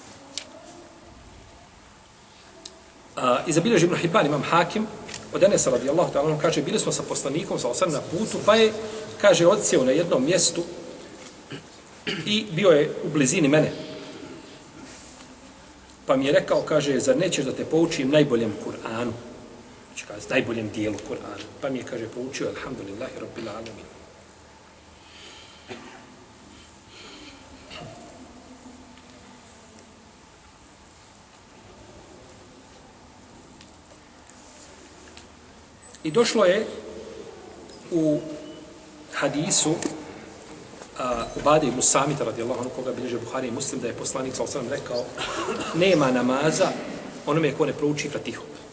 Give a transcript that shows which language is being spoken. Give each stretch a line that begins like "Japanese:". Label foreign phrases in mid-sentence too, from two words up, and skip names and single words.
Bosnian: I zabilježi Ibn Hibban, imam Hakim, od Enesa
Arabic: رضي الله تعالى,
Bosnian: on kaže, bili smo sa poslanikom, sa na putu, pa je, kaže, odsjeo na jednom mjestu i bio je u blizini mene. Pa mi je rekao, kaže, zar nećeš da te poučim najboljem Kur'anu? Znači, kaže, najboljem dijelu Kur'ana. Pa mi je, kaže, poučio,
Arabic: الحمد لله رب العالمين.
Bosnian: I došlo je u hadisu Ubade ibn Samita
Arabic: رضي الله عنه,
Bosnian: koga bilježe Buhari i Muslim, da je poslanik
Arabic: صلى الله عليه وسلم
Bosnian: rekao: nema namaza onome ko ne prouči Fatihu.